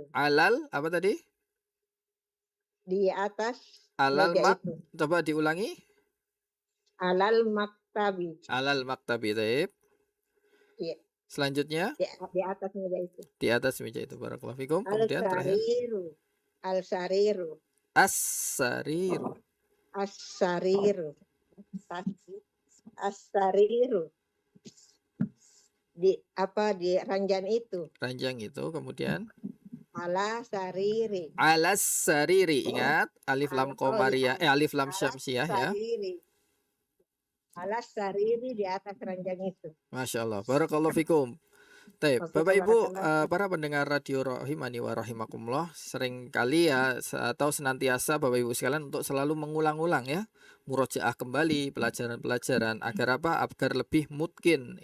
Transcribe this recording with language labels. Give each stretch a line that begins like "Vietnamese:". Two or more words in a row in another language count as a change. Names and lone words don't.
Indonesian: Alal apa tadi? Di atas Alal meja mak. itu. Coba diulangi.
Arabic: على مكتبي. على مكتبي. Baik.
Indonesian: Iya. Selanjutnya Di atas meja itu. di atas meja itu,
Arabic: بارك الله فيكم.
Indonesian: Kemudian terakhir Al-sariru. as-sariru. As-sariru. As-sariru. Di ranjang itu. Ranjang itu, kemudian
Arabic: على سريري. على سريري.
Indonesian: Ingat alif lam qamariyah alif lam Ala syamsiyah ya. sariri.
Arabic: على سريري
Indonesian: di atas ranjang itu.
Arabic: ما شاء الله. بارك الله فيكم. Baik,
Indonesian: Maksudnya Bapak Ibu, barakallahu. para pendengar radio
Arabic: رحمني ورحمكم الله,
Indonesian: sering kali ya atau senantiasa Bapak Ibu sekalian untuk selalu mengulang-ulang ya, murojaah kembali pelajaran-pelajaran agar apa? Agar lebih mungkin.